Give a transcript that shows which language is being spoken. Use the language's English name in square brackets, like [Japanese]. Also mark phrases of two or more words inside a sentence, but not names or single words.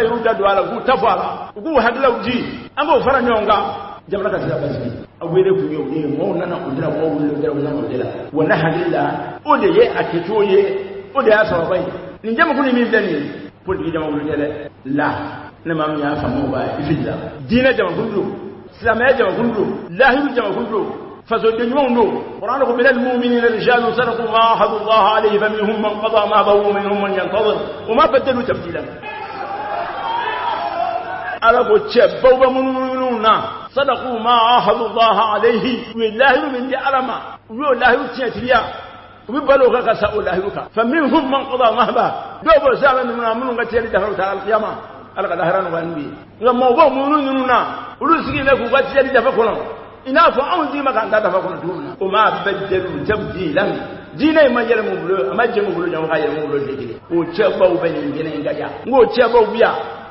[Bambara] y'u da don a la k'u ta fɔ a la u k'u hakililaw di an k'o fara ɲɔgɔn kan jamana ka se ka basigi a wele kun ye o ye mɔgɔw nana o de la mɔgɔw wele o de la o de la wa ne hakili la o de ye a kɛcogo ye o de y'a sababa ye nin jamakulu ni min filɛ nin ye politique jamakulu tɛ dɛ la ne maa min y'a faamu o b'a ye i fili la diinɛ jamakulu don silamɛya jamakulu don lahidu jamakulu don fasoden ɲumanw don Qur'an ko [Arabic] مِنَ الْمُؤْمِنِينَ رِجَالٌ صَدَقُوا مَا عَاهَدُوا اللَّهَ عَلَيْهِ فَمِنْهُمْ مَنْ قَضَىٰ نَحْبَهُ وَمِنْهُمْ مَنْ يَنْتَظِرُ وَمَا بَدَّلُوا تَبْدِيلًا [Bambara] ala ko cɛbaw bɛ minnu na [Arabic] صَدَقُوا مَا عَاهَدُوا اللَّهَ عَلَيْهِ [Bambara] u ye lahidu min di ala ma u y'o lahidu tiɲɛtigiya u bɛ balo o kan ka sa o lahidu kan [Arabic] فَمِنْهُمْ مَنْ قَضَىٰ نَحْبَهُ [Bambara] dɔw b'o silamɛ ninnu na minnu ka tiɲɛli dafara u taara alkiyama ala ka lahara nɔgɔya n'u ye nka mɔgɔw minnu na olu sigilen bɛ k'u ka tiɲɛli dafa kɔnɔ i n'a fɔ anw d'i ma k'an ta dafa kɔnɔ cogo min na o [Arabic] وَمَا بَدَّلُوا تَبْدِيلًا [Bambara] diinɛ in ma yɛlɛ mun bolo a ma jɛ mun bolo ɲɔgɔn ka yɛlɛ mun bolo de kelen o cɛbaw bɛ nin kɛnɛ in ka yan n k'o cɛbaw bi yan